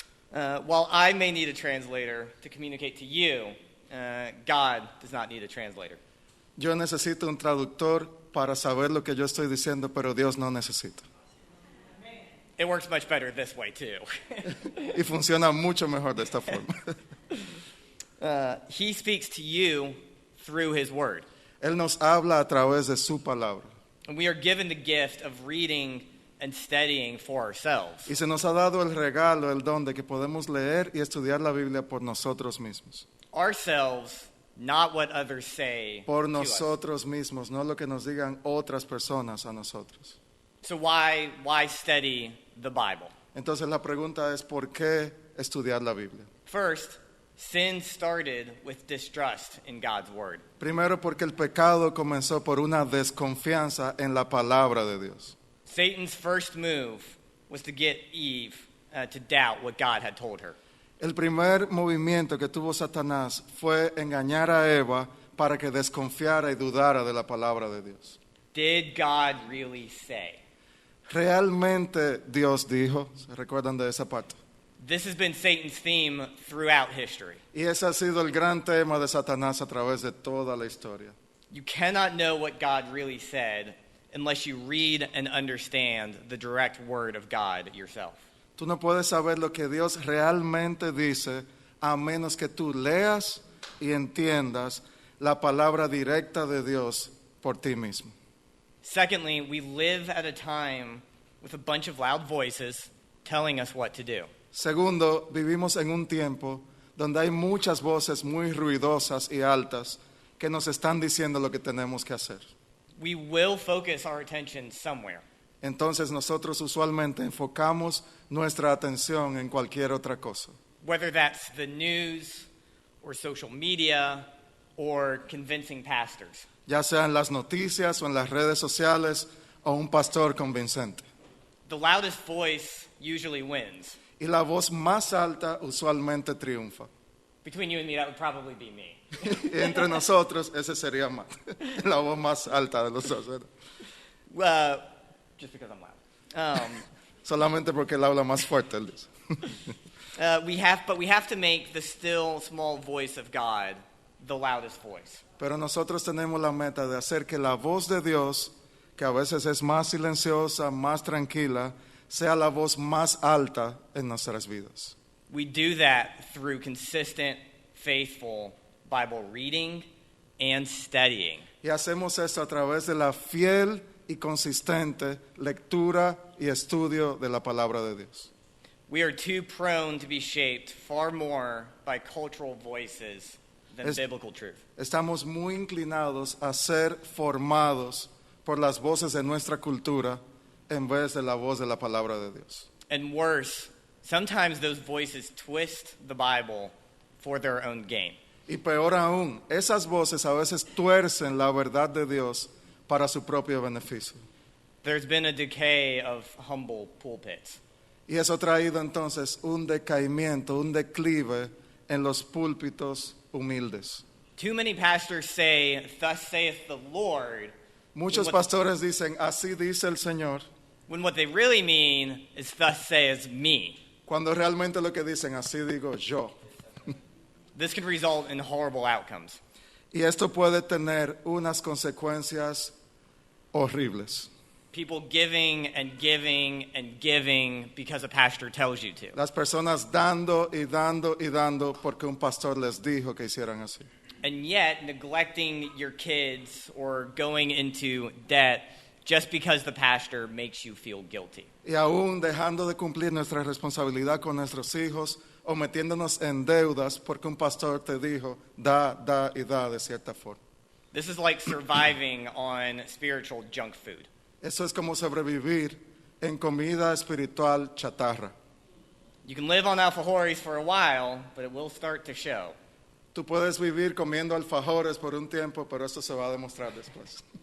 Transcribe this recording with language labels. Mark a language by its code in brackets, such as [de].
[en] While I may need a translator to communicate to you, God does not need a translator. [es] Yo necesito un traductor para saber lo que yo estoy diciendo, pero Dios no necesita. [en] It works much better this way, too. [es] Y funciona mucho mejor de esta forma. [en] He speaks to you through his word. [es] Él nos habla a través de su palabra. [en] And we are given the gift of reading and studying for ourselves. [es] Y se nos ha dado el regalo, el don de que podemos leer y estudiar la Biblia por nosotros mismos. [en] Ourselves, not what others say [es] Por [en] to us. [es] nosotros mismos, no lo que nos digan otras personas a nosotros. [en] So why study the Bible? [es] Entonces la pregunta es, ¿por qué estudiar la Biblia? [en] First, sin started with distrust in God's word. [es] Primero, porque el pecado comenzó por una desconfianza en la palabra de Dios. [en] Satan's first move was to get Eve to doubt what God had told her. [es] El primer movimiento que tuvo Satanás fue engañar a Eva para que desconfiara y dudara de la palabra de Dios. [en] Did God really say? [es] ¿Realmente Dios dijo? ¿Se recuerdan de esa parte? [en] This has been Satan's theme throughout history. [es] Y ese ha sido el gran tema de Satanás a través de toda la historia. [en] You cannot know what God really said unless you read and understand the direct word of God yourself. [es] Tú no puedes saber lo que Dios realmente dice a menos que tú leas y entiendas la palabra directa de Dios por ti mismo. [en] Secondly, we live at a time with a bunch of loud voices telling us what to do. [es] Segundo, vivimos en un tiempo donde hay muchas voces muy ruidosas y altas que nos están diciendo lo que tenemos que hacer. [en] We will focus our attention somewhere. [es] Entonces nosotros usualmente enfocamos nuestra atención en cualquier otra cosa. [en] Whether that's the news or social media or convincing pastors. [es] Ya sea en las noticias o en las redes sociales o un pastor convincente. [en] The loudest voice usually wins. [es] Y la voz más alta usualmente triunfa. [en] Between you and me, that would probably be me. [es] Y entre nosotros, ese sería más, la voz más alta de los dos, ¿verdad? [en] Just because I'm loud. [es] Solamente porque él habla más fuerte, él dice. [en] But we have to make the still small voice of God the loudest voice. [es] Pero nosotros tenemos la meta de hacer que la voz de Dios, que a veces es más silenciosa, más tranquila, sea la voz más alta en nuestras vidas. [en] We do that through consistent, faithful Bible reading and studying. [es] Y hacemos eso a través de la fiel y consistente lectura y estudio de la palabra de Dios. [en] We are too prone to be shaped far more by cultural voices than biblical truth. [es] Estamos muy inclinados a ser formados por las voces de nuestra cultura en vez de la voz de la palabra de Dios. [en] And worse, sometimes those voices twist the Bible for their own gain. [es] Y peor aún, esas voces a veces tuercen la verdad de Dios para su propio beneficio. [en] There's been a decay of humble pulpits. [es] Y eso ha traído entonces un decaimiento, un declive en los púlpitos humildes. [en] Too many pastors say, "Thus saith the Lord," [es] Muchos pastores dicen, así dice el Señor, [en] when what they really mean is, "Thus says me." [es] cuando realmente lo que dicen, así digo yo. [en] This can result in horrible outcomes. [es] Y esto puede tener unas consecuencias horribles. [en] People giving and giving and giving because a pastor tells you to. [es] Las personas dando y dando y dando porque un pastor les dijo que hicieran así. [en] And yet neglecting your kids or going into debt just because the pastor makes you feel guilty. [es] Y aún dejando de cumplir nuestra responsabilidad con nuestros hijos o metiéndonos en deudas porque un pastor te dijo da, da y da de cierta forma. [en] This is like surviving on spiritual junk food. [es] Eso es como sobrevivir en comida espiritual chatarra. [en] You can live on alfajores for a while, but it will start to show. [es] Tú puedes vivir comiendo alfajores por un tiempo, pero eso se va a demostrar después.